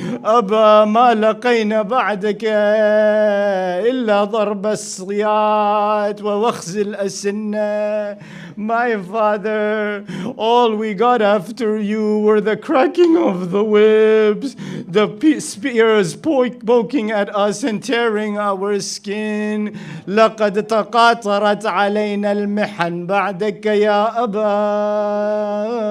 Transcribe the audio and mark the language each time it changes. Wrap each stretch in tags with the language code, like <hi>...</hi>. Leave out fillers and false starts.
<ar>أبا ما لقينا بعدك إلا ضرب الصياد ووخز الأسنة.</ar> <en>My father, all we got after you were the cracking of the whips, the spears poking at us and tearing our skin.</en> <ar>لقد تقاطرت علينا المحن بعدك يا أبا.</ar>